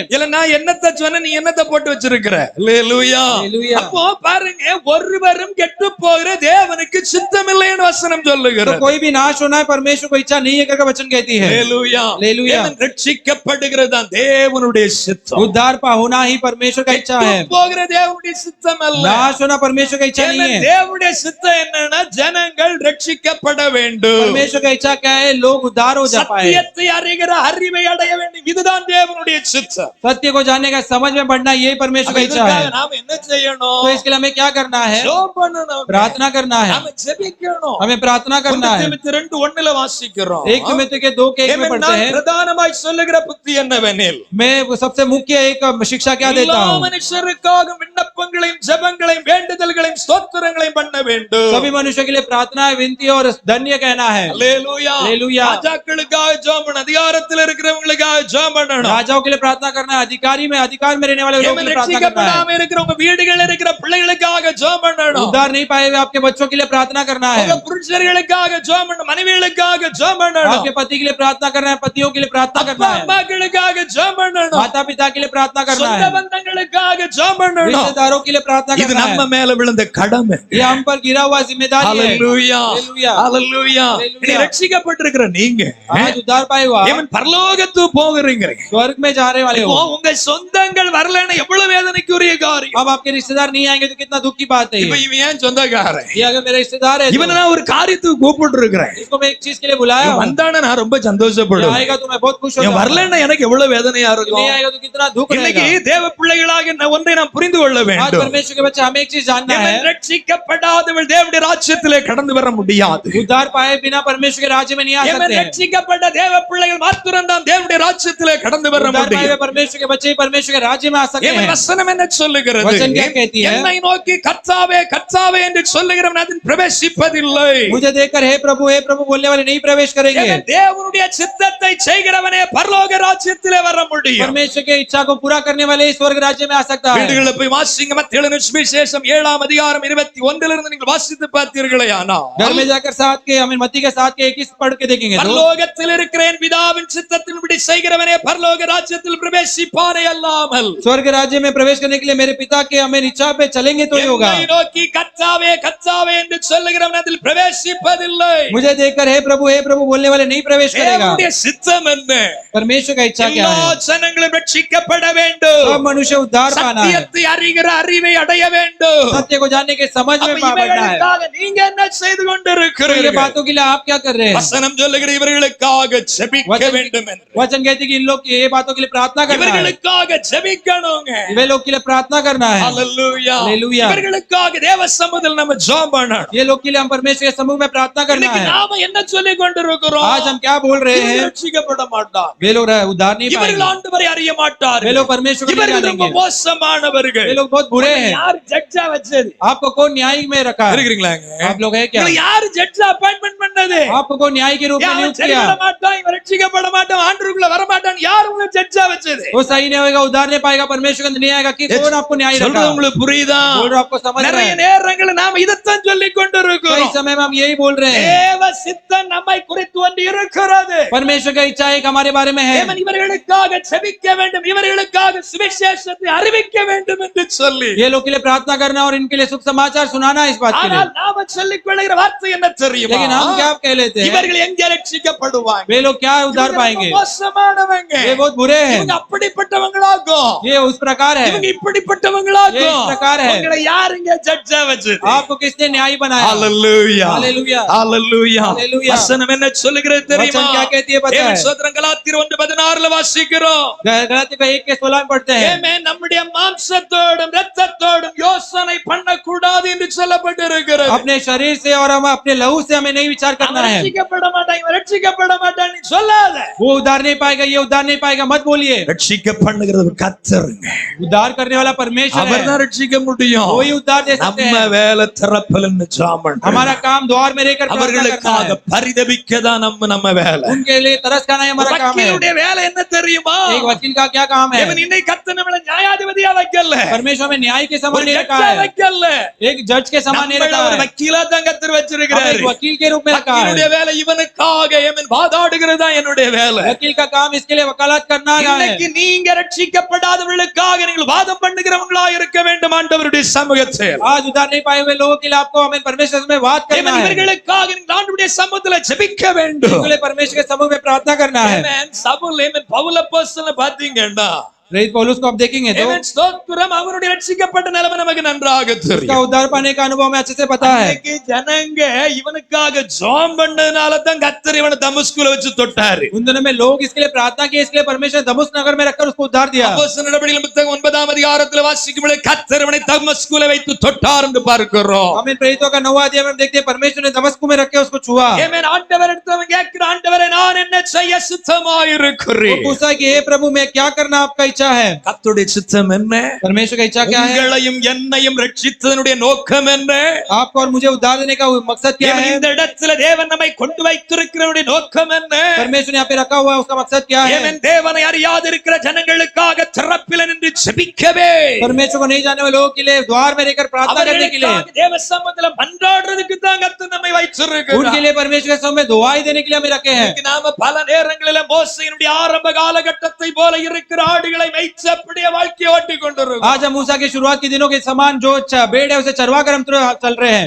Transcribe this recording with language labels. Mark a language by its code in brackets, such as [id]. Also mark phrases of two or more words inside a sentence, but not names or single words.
[ta] இல்ல நான் என்னத்தை சொன்ன, நீ என்னத்தை போட்டு வச்சிருக்கிற? அல்லேலூயா. [hi] हालेलुया. [ta] அப்போ பாருங்க, ஒருவரும் கெட்டு போகிற தேவனுக்கு சித்தம் இல்லைன்னு வசனம் [hi] तो [ta] சொல்லுகிறது. [hi] कोई भी नाश होना है परमेश्वर को इच्छा नहीं है करके वचन कहती है. [ta] அல்லேலூயா. [hi] हालेलुया. [ta] தேவன் ரட்சிக்கப்படுகிறது தான் தேவனுடைய சித்தம். [hi] उद्धार पा होना ही परमेश्वर का इच्छा है. [ta] கெட்டு போகிற தேவனுடைய சித்தம் அல்ல. [hi] नाश होना परमेश्वर का इच्छा नहीं है. [ta] தேவனுடைய சித்தம் என்னன்னா ஜனங்கள் ரட்சிக்கப்பட வேண்டும். [hi] परमेश्वर का इच्छा क्या है? लोग उद्धार हो जा पाए. [ta] சத்தியத்தை அறிகிற அறிவை அடைய வேண்டும். இதுதான் தேவனுடைய சித்தம். [hi] सत्य को जानने का समझ में बढ़ना यही परमेश्वर का इच्छा है. [ta] நாம என்ன செய்யணும்? [hi] तो इसके लिए हमें क्या करना है? [ta] ஜெபம் பண்ணணும். [hi] प्रार्थना करना है. [ta] நாம ஜெபிக்கணும். [hi] हमें प्रार्थना करना है. [ta] 1 தீமோத்தேயு 2:1 வாசிக்கிறோம். [hi] 1 तीमुथियुस के 2 के 1 में पढ़ते हैं, [ta] பிரதானமாய் சொல்லுகிற புத்தி என்னவெனில் [hi] मैं वो सबसे मुख्य एक शिक्षा क्या देता [ta] எல்லா [hi] हूँ? [ta] மனுஷருக்காக விண்ணப்பங்களையும் ஜெபங்களையும் வேண்டுதல்களையும் ஸ்தோத்திரங்களையும் பண்ண வேண்டும். [hi] सभी मनुष्यों के लिए प्रार्थना विनती और धन्य कहना है. [ta] அல்லேலூயா. [hi] हालेलुया. [ta] ராஜாக்களுக்காக ஜெபம் பண்ணணும். அதிகாரத்தில் இருக்கிறவங்களுக்காக ஜெபம் பண்ணணும். [hi] राजाओं के लिए प्रार्थना करना है. अधिकार में रहने वाले लोगों के लिए प्रार्थना करना है. [ta] ரட்சிக்கப்படாம இருக்கிற உங்க வீடுகளில் இருக்கிற பிள்ளைகளுக்காக ஜெபம் பண்ணணும். [hi] उद्धार नहीं पाए हुए आपके बच्चों के लिए प्रार्थना करना है. [ta] உங்க புருஷர்களுக்காக ஜெபம் பண்ணணும். மனைவிகளுக்காக ஜெபம் பண்ணணும். [hi] आपके पति के लिए प्रार्थना करना है. पतियों के लिए प्रार्थना करना [ta] அப்பா [hi] है. [ta] அம்மாக்களுக்காக ஜெபம் பண்ணணும். [hi] माता पिता के लिए प्रार्थना करना [ta] சொந்த [hi] है. [ta] பந்தங்களுக்காக ஜெபம் பண்ணணும். [hi] रिश्तेदारों के लिए प्रार्थना [ta] இது [hi] करना [ta] நம்ம [hi] है। [ta] மேல விழுந்த கடமை. [hi] ये हम पर गिरा हुआ जिम्मेदारी है। [ta] ஹalleluya [hi] Hallelujah. [ta] ஹalleluya. நீ ரட்சிக்கப்பட்டிருக்கிற நீங்க [hi] आज उद्धार पाए हुआ [ta] ஏமன் பரலோகத்துக்கு போகிறீங்க. [hi] स्वर्ग में जा रहे वाले [ta] இப்போ [hi] हो। [ta] உங்க சொந்தங்கள் வரலன்னா எவ்வளவு வேதனைக்குரிய காரியம். [hi] अब आपके रिश्तेदार नहीं आएंगे तो कितना दुख की बात है। [ta] இப்ப இவன் ஏன் சொந்தக்காரன்? [hi] ये अगर मेरे रिश्तेदार है [ta] இவனை நான் ஒரு காரியத்துக்கு கூப்பிட்டு இருக்கிறேன். [hi] इसको मैं एक चीज के लिए बुलाया हूं। [ta] வந்தானே நான் ரொம்ப [hi] ये [ta] சந்தோஷப்படுவேன். [hi] आएगा तो मैं बहुत खुश हो [ta] இவன் [hi] जाऊंगा। [ta] வரலன்னா எனக்கு எவ்வளவு வேதனையா இருக்கும். [hi] नहीं आएगा तो कितना दुख [ta] இன்னைக்கு [hi] रहेगा। [ta] தேவ பிள்ளைகளாக ஒன்றை நாம் புரிந்து கொள்ள [hi] आज [ta] வேண்டும். [hi] परमेश्वर के बच्चे हमें एक चीज जानना है। [ta] இவன் ரட்சிக்கப்படாதவள் தேவனுடைய ராஜ்யத்திலே கடந்து வர முடியாது. [hi] उद्धार पाए बिना परमेश्वर के राज्य में नहीं आ [ta] இவன் [hi] सकते हैं। [ta] ரட்சிக்கப்பட்ட தேவ பிள்ளைகள் மாத்திரம் தான் தேவனுடைய ராஜ்யத்திலே கடந்து வர [hi] उद्धार पाए [ta] முடியும். [hi] हुए परमेश्वर के बच्चे ही परमेश्वर के राज्य में आ सकते [ta] இவன் [hi] हैं। [ta] வசனம் என்ன சொல்லுகிறது? [hi] वचन क्या कहती है? [ta] என்னை நோக்கி கர்த்தாவே கர்த்தாவே என்று சொல்லுகிறவன் அதில் பிரவேசிப்பதில்லை. [hi] मुझे देखकर हे प्रभु बोलने वाले नहीं प्रवेश करेंगे। [ta] இவன் தேவனுடைய சித்தத்தை செய்கிறவனே பரலோக ராஜ்யத்திலே வர முடியும். परमेश्वर के इच्छा को पूरा करने वाले ही स्वर्ग राज्य में आ सकता है। வீடுகளில் போய் வாசிங்க. மத்தேயு சுவிசேஷம் 7 அதிகாரம் 21 இருந்து நீங்கள் வாசித்து பார்த்தீர்களே ஆனால் [hi] घर में जाकर साथ के हमें मत्ती के साथ के 21 पढ़ के देखेंगे तो [ta] பரலோகத்தில் இருக்கிற என் பிதாவின் சித்தத்தின்படி செய்கிறவனே பரலோக ராஜ்யத்தில் பிரவேசிப்பானே அல்லாமல் [hi] स्वर्ग राज्य में प्रवेश करने के लिए मेरे पिता के हमें इच्छा पे चलेंगे तो ही होगा। [ta] என்னை நோக்கி கர்த்தாவே கர்த்தாவே என்று சொல்லுகிறவன் அதில் பிரவேசிப்பதில்லை. [hi] मुझे देखकर हे प्रभु बोलने वाले नहीं प्रवेश करेगा। [ta] தேவனுடைய சித்தம் என்ன? [hi] परमेश्वर का इच्छा क्या [ta] எல்லா [hi] है? [ta] ஜனங்களும் ரட்சிக்கப்பட வேண்டும். [hi] सब मनुष्य उद्धार पाना है। [ta] சத்தியத்தை அறிகிற அறிவை அடைய வேண்டும். [hi] सत्य को जानने के समझ में [ta] அப்ப [hi] बढ़ना है। [ta] இவைகளுக்காக நீங்க என்ன செய்து [hi] तो ये [ta] கொண்டிருக்கிறீர்கள்? [hi] बातों के लिए आप क्या कर रहे हैं? [ta] வசனம் சொல்லுகிற இவர்களுக்காக ஜெபிக்க வேண்டும் என்று. [hi] वचन कहते हैं कि इन लोग की ये बातों के लिए प्रार्थना करना है। [ta] இவர்களுக்காக ஜெபிக்கணுங்க. [hi] वे लोग के लिए प्रार्थना करना है। [ta] ஹalleluya [hi] Hallelujah. [ta] இவர்களுக்காக தேவ சமூகத்தில் நம்ம ஜெபம் பண்ணணும். [hi] ये लोग के लिए हम परमेश्वर के समूह में प्रार्थना करना [ta] இன்னைக்கு [hi] है। [ta] நாம என்ன சொல்லிக் கொண்டிருக்கிறோம்? [hi] आज हम क्या बोल रहे [ta] இவர்கள் [hi] हैं? [ta] ரட்சிக்கப்பட மாட்டார். [hi] वे लोग उद्धार नहीं [ta] இவர்கள் [hi] पाएंगे। [ta] ஆண்டவரை அறிய மாட்டார். [hi] वे लोग परमेश्वर को नहीं [ta] இவர்கள் ரொம்ப [hi] जानेंगे। [ta] மோசமானவர்கள். [hi] वे लोग बहुत बुरे हैं। [ta] யார் ஜட்ஜா வச்சது? [hi] आपको कौन न्यायिक में रखा है? [ta] இருக்கிறீங்களாங்க? [hi] आप लोग है क्या? [ta] இவங்களை யார் ஜட்ஜா அப்பாயின்ட்மென்ட் பண்ணது? [hi] आपको कौन न्याय के रूप में [ta] யார் [hi] नियुक्त [ta] சரிபட [hi] किया? [ta] மாட்டான், இவன் ரட்சிக்கப்பட மாட்டான், ஆண்டவருக்குள்ள வர மாட்டான், யார் உங்களை ஜட்ஜா வச்சது? [hi] वो सही नहीं होगा, उद्धार नहीं पाएगा, परमेश्वर के अंदर नहीं आएगा। कि कौन आपको न्याय रखा? [ta] சொல்றது உங்களுக்கு புரியுதா? [hi] बोल रहा आपको समझ रहे [ta] நிறைய [hi] हैं? [ta] நேரங்களில் நாம இதைத்தான் சொல்லிக் [hi] कई [ta] கொண்டிருக்கிறோம். [hi] समय में हम यही बोल रहे हैं। [ta] தேவ சித்தம் நம்மை குறித்து ஒன்று இருக்கிறது. [hi] परमेश्वर का इच्छा एक हमारे बारे में है। [ta] தேவன் இவர்களுக்காக ஜெபிக்க வேண்டும், இவர்களுக்காக சுவிசேஷத்தை அறிவிக்க வேண்டும் என்று சொல்லி [hi] ये लोग के लिए प्रार्थना करना और इनके लिए सुख समाचार सुनाना है इस बात के लिए। [ta] ஆனால் நாம சொல்லிக் கொள்கிற வார்த்தை என்ன தெரியுமா? [hi] लेकिन हम क्या कह लेते हैं? [ta] இவர்கள் எங்கே ரட்சிக்கப்படுவாங்க? [hi] वे लोग क्या उद्धार [ta] இவங்க [hi] पाएंगे? [ta] மோசமானவங்க. [hi] ये बहुत बुरे हैं। [ta] இவங்க அப்படிப்பட்டவங்களாகும். [hi] ये उस प्रकार है। [ta] இவங்க இப்படிப்பட்டவங்களாகும். [hi] ये इस प्रकार है। [ta] உங்களை யாருங்க ஜட்ஜா வச்சது? [hi] आपको किसने न्याय बनाया? [ta] ஹalleluya [hi] Hallelujah. [ta] ஹalleluya [hi] Hallelujah. [ta] வசனம் என்ன சொல்லுகிறது தெரியுமா? [hi] वचन क्या कहती है पता है? [ta] தேவன் ஸ்தோத்திரம் கலாத்தியர் 1:16 வாசிக்கிறோம். [hi] गलातियों का 1:16 में पढ़ते हैं। [ta] ஆமென். நம்முடைய மாம்சத்தோடும் இரத்தத்தோடும் யோசனை பண்ணக்கூடாது என்று சொல்லப்பட்டிருக்கிறது. [hi] अपने शरीर से और हम अपने लहू से हमें नहीं विचार करना है। [ta] ரட்சிக்கப்பட மாட்டான், இவன் ரட்சிக்கப்பட மாட்டான் நீ சொல்லாத. [hi] वो उद्धार नहीं पाएगा, ये उद्धार नहीं पाएगा, मत बोलिए। [ta] ரட்சிக்க பண்ணுகிறது கர்த்தருங்க. [hi] उद्धार करने वाला परमेश्वर है। [ta] அவர்தான் ரட்சிக்க முடியும். [hi] वही उद्धार दे सकते [ta] நம்ம [hi] हैं। [ta] வேலை திறப்பலன்னு ஜெபம் [hi] हमारा काम द्वार में रहकर प्रार्थना करना [ta] அவர்களுக்காக [hi] है। [ta] பரிதபிக்க தான் நம்ம வேலை. [hi] उनके लिए तरस खाना ही हमारा काम है। [ta] வக்கீலுடைய வேலை என்ன தெரியுமா? [hi] एक वकील का क्या काम है? [ta] தேவன் இன்னை கர்த்தர் நம்மளை நியாயாதிபதியா வைக்கல. [hi] परमेश्वर में न्याय के समान [ta] ஒரு [hi] नहीं रखा [ta] ஜட்ஜா [hi] है। [ta] வைக்கல. [hi] एक जज के समान नहीं [ta] நம்மள [hi] रखा [ta] ஒரு [hi] है। [ta] வக்கீலா தான் கர்த்தர் [hi] हमें [ta] வச்சிருக்கிறாரு. [hi] एक वकील के रूप में रखा [ta] வக்கீலுடைய [hi] है। [ta] வேலை இவனுக்காக எமன் வாதாடுகிறது தான் என்னுடைய வேலை. [hi] वकील का काम इसके लिए वकालत करना है। [ta] இன்னைக்கு நீங்க ரட்சிக்கப்படாதவர்களுக்காக நீங்கள் வாதம் பண்ணுகிறவங்களா இருக்க வேண்டும் ஆண்டவருடைய சமூகத்தில். [hi] आज उद्धार नहीं पाए हुए लोगों के लिए आपको हमें परमेश्वर में बात करना है। [ta] இவர்களுக்காக நீங்கள் ஆண்டவருடைய சமூகத்தில் ஜெபிக்க வேண்டும். [hi] इनके लिए परमेश्वर के समूह में प्रार्थना करना है। [ta] ஆமென். சவுல் பவுல் அப்போஸ்தலனை பாத்தீங்கன்னா [hi] प्रेरित पौलुस को आप देखेंगे तो [ta] ஆமென் ஸ்தோத்திரம் அவருடைய ரட்சிக்கப்பட்ட நிலைமை நமக்கு நன்றாக [hi] उसका [ta] தெரியும். [hi] उद्धार पाने का अनुभव में अच्छे से पता है। [ta] இன்னைக்கு ஜனங்க இவனுக்காக ஜெபம் பண்ணதுனால தான் கர்த்தர் இவனை தமஸ்குல வச்சு தொட்டாரு. [hi] उन दिनों में लोग इसके लिए प्रार्थना की, इसके लिए परमेश्वर दमस्क नगर में रखकर उसको उद्धार दिया। [ta] அப்போஸ்தலர் நடபடிகள் புத்தகம் 9 அதிகாரத்தில் வாசிக்கும்போது கர்த்தர் இவனை தமஸ்குல வைத்து தொட்டார் என்று பார்க்கிறோம். [hi] हम इन प्रेरितों का 9वां अध्याय में देखते हैं परमेश्वर ने दमस्क में रख के उसको छुआ। [ta] ஆமென். ஆண்டவர் இடத்துல கேட்கிற ஆண்டவரே நான் என்ன செய்ய சித்தமாயிருக்கிறேன்? [hi] वो पूछा कि हे प्रभु मैं क्या करना आपका इच्छा है? [ta] கர்த்தருடைய சித்தம் என்ன? [hi] परमेश्वर का इच्छा क्या है? [ta] உங்களையும் என்னையும் ரட்சித்ததனுடைய நோக்கம் என்ன? [hi] आपको और मुझे उद्धार देने का मकसद क्या है? [ta] இந்த இடத்துல தேவன் நம்மை கொண்டு வைத்திருக்கிறவருடைய நோக்கம் என்ன? [hi] परमेश्वर यहाँ पे रखा हुआ है, उसका मकसद क्या है? [ta] தேவன் தேவனை அறியாதிருக்கிற ஜனங்களுக்காக திறப்பில நின்று நின்று ஜெபிக்கவே, [hi] परमेश्वर को नहीं जानने वाले लोगों के लिए द्वार में रहकर प्रार्थना करने के लिए, [ta] அவர்களுக்காக தேவ சமூகத்துல மன்றாடுறதுக்கு தான் கர்த்தர் நம்மை வைச்சிருக்கிறார். [hi] उनके लिए परमेश्वर के सामने दुआई देने के लिए हमें रखे हैं। [ta] இன்னைக்கு நாம பல நேரங்களில மோசேயினுடைய ஆரம்ப காலகட்டத்தை போல இருக்கிற ஆடுகளை மேய்ச்சு அப்படியே வாழ்க்கையை ஓட்டிக் கொண்டிருக்கிறோம். [hi] आज हम मूसा के शुरुआत के दिनों के समान जो भेड़ है उसे चरवा कर हम चल रहे हैं।